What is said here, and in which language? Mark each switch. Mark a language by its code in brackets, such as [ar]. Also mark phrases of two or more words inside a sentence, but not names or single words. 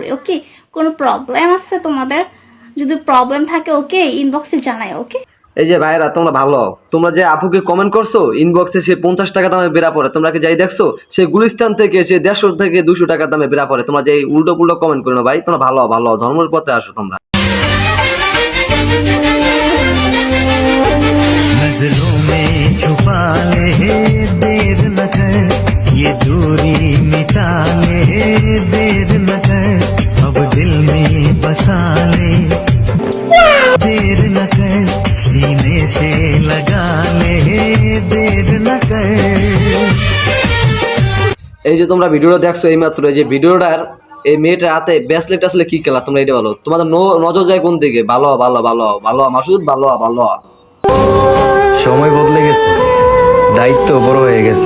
[bn] ওকে, কোনো প্রবলেম আছে তোমাদের? যদি প্রবলেম থাকে ওকে ইনবক্সে জানাই। ওকে, এই যে ভাইরা, তোমরা ভালো, তোমরা যে আপুকে কমেন্ট করছো ইনবক্সে সে 50 টাকা দামে বেড়া পড়ে, তোমরা কি যাই দেখছো সে গুলিস্তান থেকে সে 150 থেকে 200 টাকা দামে বেড়া পড়ে। তোমরা যে উল্টো পুল্টো কমেন্ট করো না ভাই, তোমরা ভালো ভালো ধর্মের পথে আসো তোমরা। [hi] नजरों में छुपा ले, देर न कर, ये दूरी मिटा ले, देर न कर, अब दिल में बसा ले, देर न कर, सीने से लगा ले, देर न कर। [bn] এই যে তোমরা ভিডিওটা দেখছো এইমাত্র, এই যে ভিডিওটার এই মেয়েটার হাতে ব্রেসলেট আসলে কি খেলা তোমরা এটা বলো। তোমাদের নজর যায় কোন দিকে? ভালো ভালো ভালো ভালো মাসুদ, ভালো ভালো। সময় বদলে গেছে, দায়িত্ব বড় হয়ে গেছে।